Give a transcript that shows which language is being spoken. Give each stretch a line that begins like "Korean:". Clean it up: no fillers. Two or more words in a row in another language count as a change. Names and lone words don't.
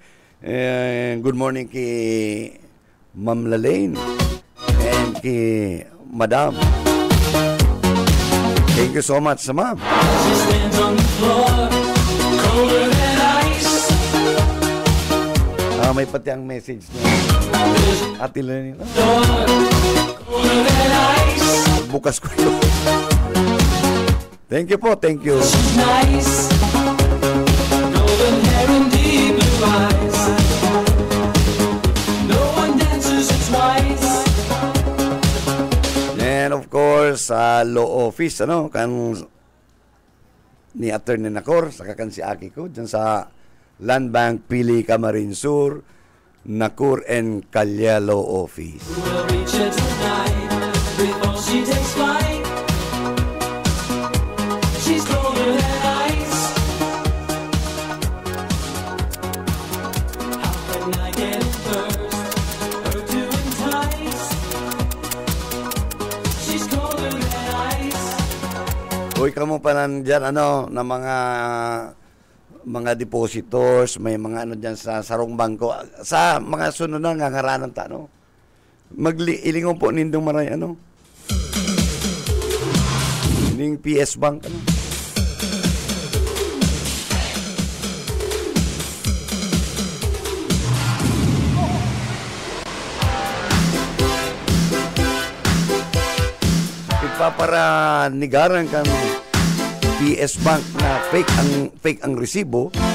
English: And good morning kay Ma'am Lalaine and kay Madam. Thank you so much, Ma'am. She stands on the floor, colder than ice.
Bikol: May pati ang message niya. Ate Lalaine.
English: Colder than ice.
Filipino: Bukas ko yun.
English: Thank you po, thank you. She's nice. Golden hair and deep blue eyes. No one dances twice. And of course,
Bikol: sa law office, kan ni Attorney Nacor, saka kan si Aki ko, dyan sa Land Bank, Pili, Camarines Sur, Nakur, and Calyalo Office.
English: We'll reach her tonight before she takes flight. She's colder than ice. How can I get first? Her to entice. She's colder than ice.
Bikol: Uy, kamo pa nandyan, na mga depositors, may mga dyan sa sarong bangko. Sa mga sunod na ngangaranan ta, ilingon po nindong maray, ning PS Bank, Ipapara-nigaran kang PS Bank na fake ang resibo.